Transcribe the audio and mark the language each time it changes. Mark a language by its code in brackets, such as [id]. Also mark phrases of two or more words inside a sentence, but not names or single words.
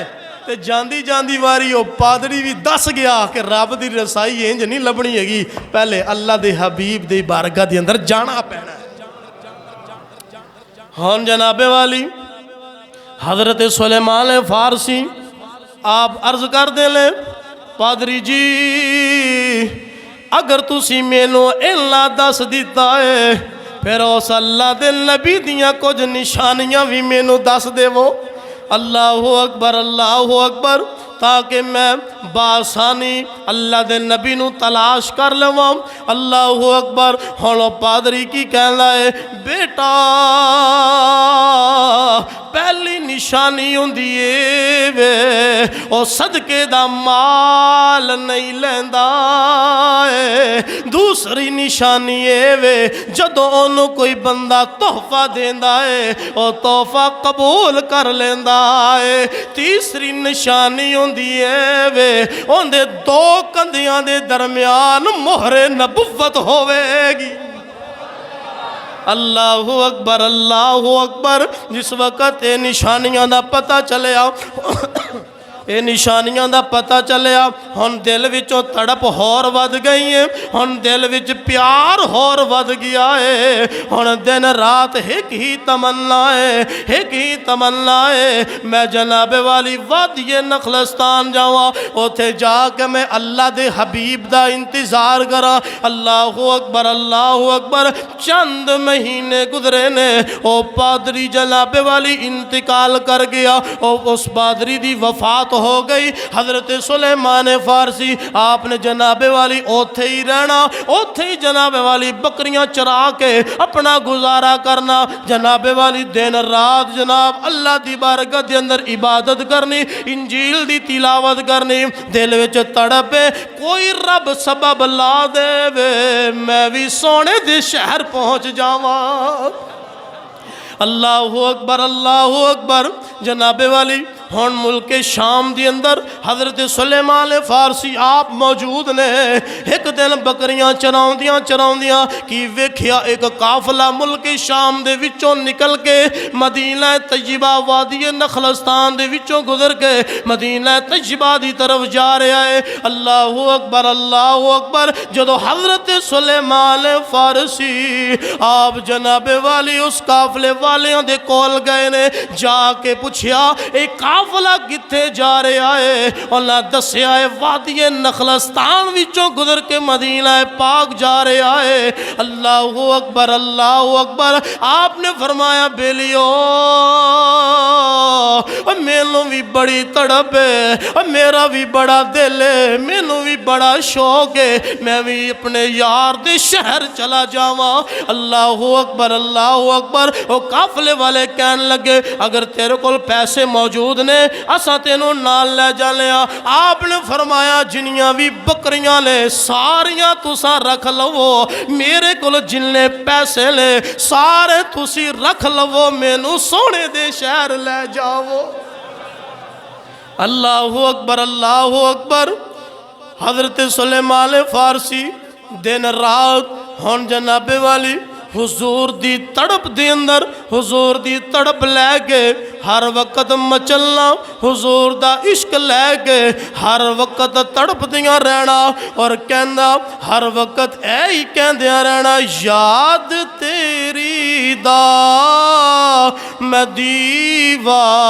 [pa] تو جاندی جاندی واری وہ پادری بھی دس گیا کہ رب کی رسائی انج نہیں لبھنی ہیگی، پہلے اللہ کے حبیب کی بارگاہ کے اندر جانا پینا. ہن جنابِ والی حضرت سلیمان فارسی آپ عرض کر دے لے، پادری جی اگر تسی مینوں اینا دس دتا ہے پھر اس اللہ دے نبی دیاں کجھ نشانیاں بھی مینوں دس دیوو. [ar] الله أكبر الله أكبر. [pa] تاکہ میں باآسانی اللہ دے نبی نوں تلاش کر لواں. [ar] الله أكبر. [pa] ہن پادری کی کہنا ہے، بیٹا پہلی نشانی ہندی اے وے او صدقے دا مال نہیں لیندا ہے. دوسری نشانی اے وے جدوں اوہنوں کوئی بندہ تحفہ دیندا ہے او تحفہ قبول کر لیندا ہے. تیسری نشانی ہندی اے وے اوہدے دو کندھیاں دے درمیان مہرِ نبوت ہووے گی. [ar] الله أكبر الله أكبر. [pa] جس وقت یہ نشانیاں دا پتا چلیا یہ نشانیاں دا پتا چلیا، ہن دل وچوں تڑپ ہور ودھ گئی ہے، ہن دل وچ پیار ہور ودھ گیا ہے. ہن دن رات اک ہی تمنا ہے، اک ہی تمنا ہے، میں جنابِ والی وادی نخلستان جاواں، اوتھے جا کے میں اللہ دے حبیب دا انتظار کراں. [ar] الله أكبر الله أكبر. [pa] چند مہینے گزرے نے، او پادری جنابِ والی انتقال کر گیا. اس پادری دی وفات ہو گئی۔ حضرت سلیمان فارسی آپنے جنابِ والی اوتھے ہی رہنا، اوتھے ہی جنابِ والی بکریاں چرا کے اپنا گزارا کرنا. جنابِ والی دن رات جناب اللہ دی بارگاہ دے اندر عبادت کرنی، انجیل دی تلاوت کرنی. دل وچ تڑپ ہے کوئی رب سبب لا دیوے میں بھی سونے دے شہر پہنچ جاواں. [ar] الله أكبر الله أكبر. [pa] جنابِ والی ہن ملک شام کے اندر حضرت سلیمان فارسی آپ موجود نے. اک دن بکریاں چراندیاں چراندیاں کی ویکھیا اک قافلہ ملک شام دے وچوں نکل کے مدینہ طیبہ وادی نخلستان دے وچوں گزر کے مدینہ طیبہ دی طرف جا رہا ہے. [ar] الله أكبر الله أكبر. [pa] جدوں حضرت سلیمان فارسی آپ جنابِ والی اس قافلے والیاں دے کول گئے نے، جا کے پچھیا اک قافلہ کتھے جا رہا ہے. انہاں دسیا ہے وادی نخلستان وچوں گزر کے مدینہ پاک جا رہا ہے. [ar] الله أكبر الله أكبر. [pa] آپنے فرمایا بیلیو مینوں بھی بڑی تڑپ ہے، میرا بھی بڑا دل ہے، مینوں بھی بڑا شوق ہے، میں بھی اپنے یار دے شہر چلا جاواں. [ar] الله أكبر الله أكبر. [pa] وہ قافلے والے کہن لگے اگر تیرے کو پیسے موجود نے اسیں تینوں نال لے جانے. آپنے فرمایا جنیاں بھی بکریاں نے ساریاں تسیں رکھ لوو، میرے کو جنے پیسے نے سارے تسیں رکھ لوو، مینوں سونے دے شہر لے جاؤ. [ar] الله أكبر الله أكبر. [pa] حضرت سلیمان فارسی دن رات ہن جنابِ والی حضور دی تڑپ دے اندر حضور دی تڑپ لے کے ہر وقت مچلنا، حضور دا عشق لے کے ہر وقت تڑپدیاں رہنا اور کہنا ہر وقت اے ہی کہندیاں رہنا یاد تیری دا میں دیوا